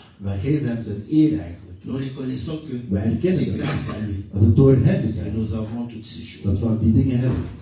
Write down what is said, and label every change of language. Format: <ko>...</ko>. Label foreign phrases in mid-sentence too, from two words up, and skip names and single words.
<nl>wij geven hem zijn eer eigenlijk.</nl> <fr>Nous reconnaissons que</fr> <nl>Wij erkennen</nl> <fr>c'est</fr> <nl>dat.</nl> <fr>grâce à lui</fr> <nl>Dat het door hem is</nl> <fr>que</fr> <nl>eigenlijk.</nl> <fr>nous avons toutes ces choses.</fr> <nl>Dat we ook die dingen hebben.</nl>